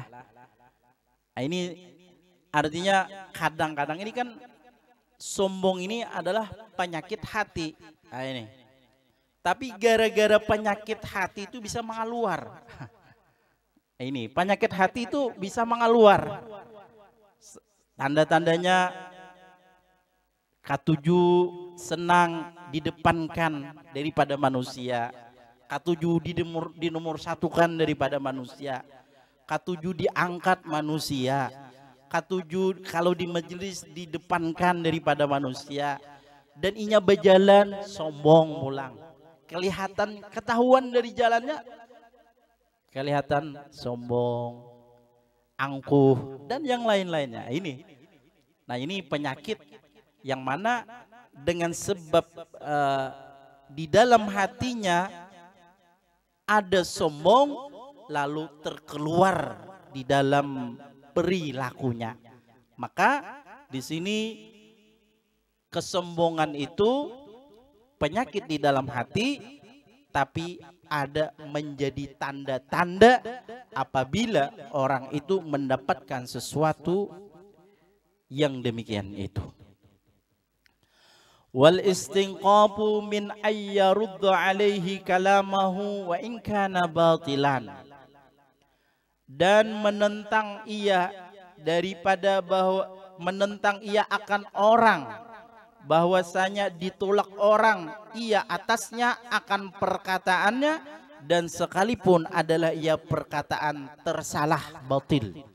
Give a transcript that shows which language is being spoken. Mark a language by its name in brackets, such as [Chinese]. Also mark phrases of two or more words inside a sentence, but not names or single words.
[Indonesian] Nah, ini artinya kadang-kadang ini kan sombong ini adalah penyakit hati. Nah, ini. Tapi gara-gara penyakit hati itu bisa mengaluar. Ini penyakit hati itu bisa mengaluar. [Banjar] Tanda-tandanya katuju senang didepankan daripada manusia, katuju dinomorsatukan daripada manusia, katuju diangkat manusia, katuju kalau di majelis didepankan daripada manusia, dan inya berjalan sombong pulang. [Indonesian] Kelihatan ketahuan dari jalannya, kelihatan sombong, angkuh, dan yang lain-lainnya. Nah ini penyakit yang mana dengan sebab di dalam hatinya ada sombong, lalu terkeluar di dalam perilakunya. Maka di sini kesombongan itu penyakit di dalam hati, tapi ada menjadi tanda-tanda apabila orang itu mendapatkan sesuatu yang demikian itu. [Arabic] والاستنكاف من أن يرد عليه كلامه وإن كان باطلا, [Indonesian] dan menentang ia daripada bahwa menentang ia akan orang, bahwasanya ditolak orang ia atasnya akan perkataannya, dan sekalipun adalah ia perkataan tersalah batil.